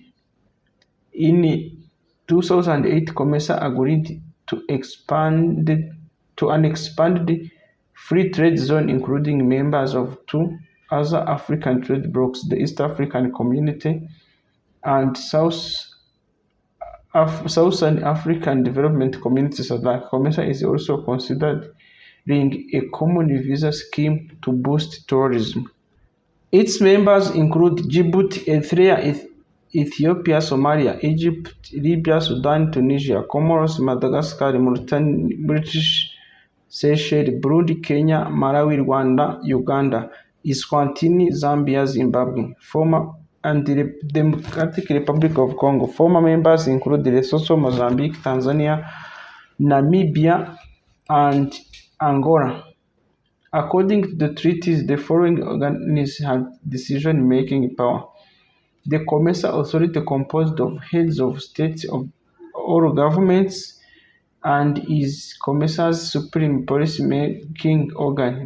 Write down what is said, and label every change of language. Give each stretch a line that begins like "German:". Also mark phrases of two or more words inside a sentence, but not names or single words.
English: In 2008, COMESA agreed to an expanded free trade zone, including members of 2 other African trade blocs, the East African Community and Southern African Development Community. SADC. COMESA is also considering a common visa scheme to boost tourism. Its members include Djibouti, Eritrea, Ethiopia, Somalia, Egypt, Libya, Sudan, Tunisia, Comoros, Madagascar, Mauritania, British Seychelles, Burundi, Kenya, Malawi, Rwanda, Uganda, Eswatini, Zambia, Zimbabwe, and the Democratic Republic of Congo. Former members include Lesotho, Mozambique, Tanzania, Namibia, and Angola. According to the treaties, the following organizations have decision-making power: the COMESA Authority, composed of heads of states or governments, and is COMESA's supreme policy-making organ.